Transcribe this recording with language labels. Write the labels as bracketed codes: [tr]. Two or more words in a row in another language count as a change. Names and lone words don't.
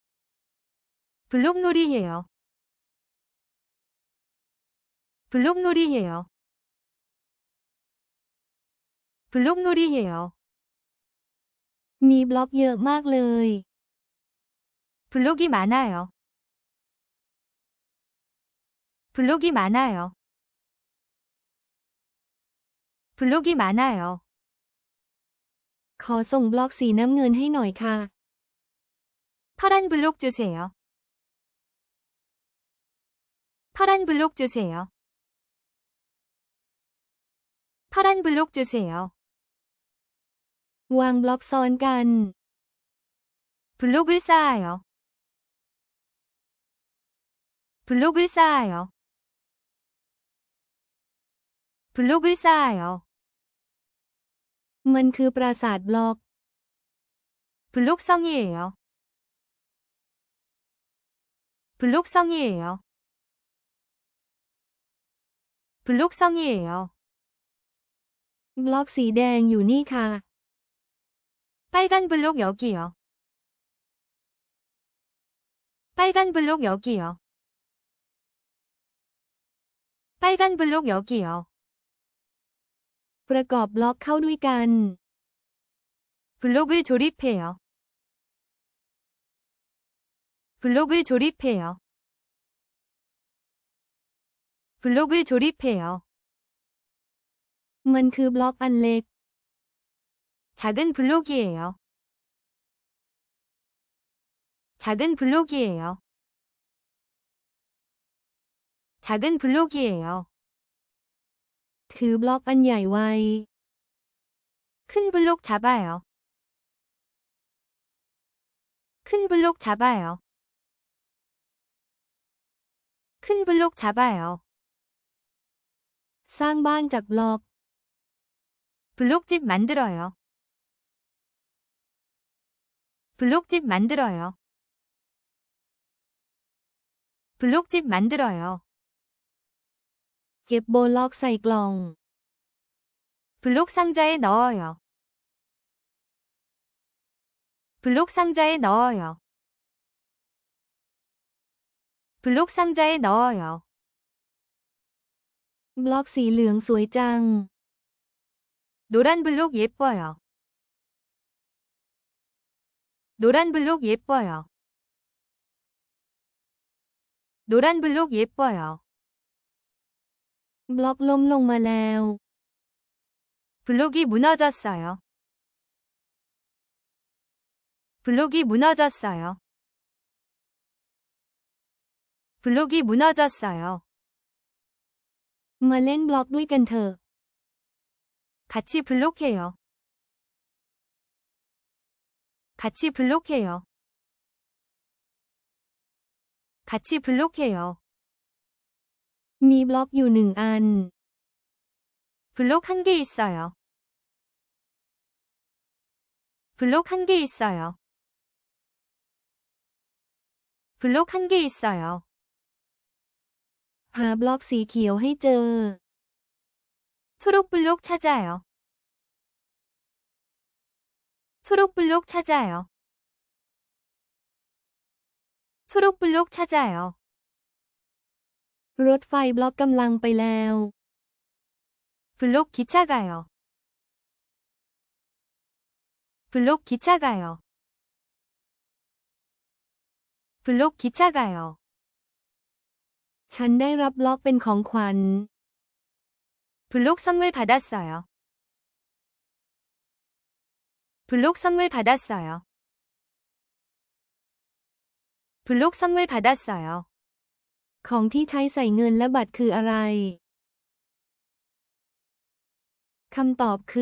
[ko] 블록놀이해요. 블록놀이해요. 블록놀이해요. [th] มีบล็อกเยอะมากเลย [ko] 블록이 많아요. 블록이 많아요. 블록이 많아요. [th] ขอส่งบล็อกสีน้ำเงินให้หน่อยค่ะ [ko] 파란 블록 주세요. 파란 블록 주세요. 파란 블록 주세요. [th] วางบล็อกซ้อนกัน [ko] 블록을 쌓아요. 블록을 쌓아요. 블록을 쌓아요. [th] มันคือปราสาทบล็อก [ko] 블록성이에요. 블록성이에요. 블록성이에요. [th] บล็อกสีแดงอยู่นี่ค่ะ [ko] 빨간 블록 여기요. 빨간 블록 여기요. 빨간 블록 여기요. [th] ประกอบบล็อกเข้าด้วยกัน [ko] 블록을 조립해요. 블록을 조립해요. 블록을 조립해요. [th] มันคือบล็อกอันเล็ก [ko] 작은 블록이에요. 작은 블록이에요. 작은 블록이에요. [th] ถือบล็อกอันใหญ่ไว้ [ko] 큰 블록 잡아요. 큰 블록 잡아요. 큰 블록 잡아요. [th] สร้างบ้านจากบล็อก [ko] 블록집 만들어요. 블록집 만들어요. 블록집 만들어요. [th] เก็บโบล็อกใส่กล่อง [ko] 블록 상자에 넣어요. 블록 상자에 넣어요. 블록 상자에 넣어요. [th] บล็อกสีเหลืองสวยจัง [ko] 노란 블록 예뻐요. 노란 블록 예뻐요. 노란 블록 예뻐요. [th] บล็อกล้มลงมาแล้ว [ko] 블록이 무너졌어요. 블록이 무너졌어요. 블록이 무너졌어요. [th] มาเล่นบล็อกด้วยกันเถอะ [ko] 같이 블록해요. 같이 블록해요. 같이 블록해요. [th] มีบล็อกอยู่1 อัน [ko] 블록 1개 있어요. 블록 1개 있어요. 블록 1개 있어요. [th] หาบล็อกสีเขียวให้เจอ [ko] 초록 블록 찾아요. 초록 블록 찾아요. 초록 블록 찾아요. [th] รถไฟบล็อกกำลังไปแล้ว [ko] 블록 기차 가요. 블록 기차 가요. 블록 기차 가요. [th] ฉันได้รับบล็อกเป็นของขวัญ [ko] 블록 선물 받았어요. 블록 선물 받았어요. 블록 선물 받았어요. [th] ของที่ใช้ใส่เงินและบัตรคืออะไร คำตอบคือ